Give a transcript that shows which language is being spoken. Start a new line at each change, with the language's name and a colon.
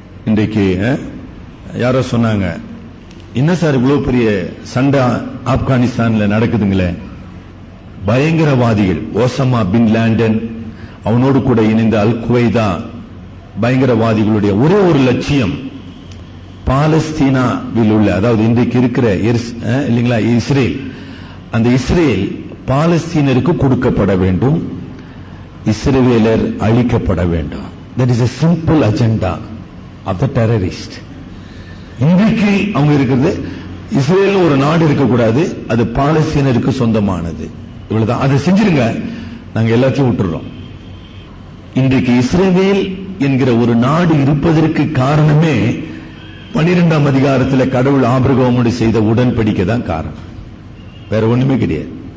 Tamil: இன்றைக்கு யாரோ சொன்னாங்க, என்ன சார் இவ்வளவு பெரிய சண்டை ஆப்கானிஸ்தான்ல நடக்குதுங்களே, பயங்கரவாதிகள் ஓசமா பின் லாடன் அவனோடு கூட இணைந்த அல் குவைதா பயங்கரவாதிகளுடைய ஒரே ஒரு லட்சியம் பாலஸ்தீனாவில் உள்ள, அதாவது இன்றைக்கு இருக்கிற இல்லைங்களா இஸ்ரேல், அந்த இஸ்ரேல் பாலஸ்தீனருக்கு கொடுக்கப்பட வேண்டும், இஸ்ரேலர் அழிக்கப்பட வேண்டும்.
English: That is a simple agenda of the terrorist.
Tamil: இன்றைக்கு அவங்க இருக்கிறது, இஸ்ரேல் ஒரு நாடு இருக்கக்கூடாது, அது பாலஸ்தீனருக்கு சொந்தமானது, இவ்வளவுதான். அதை செஞ்சிருங்க, நாங்க எல்லாத்தையும் விட்டுறோம். இன்றைக்கு இஸ்ரேல் என்கிற ஒரு நாடு இருப்பதற்கு காரணமே 12ஆம் அதிகாரத்தில் கடவுள் ஆபிரகாமோடு செய்த உடன்படிக்கை தான் காரணம், வேற ஒண்ணுமே கிடையாது.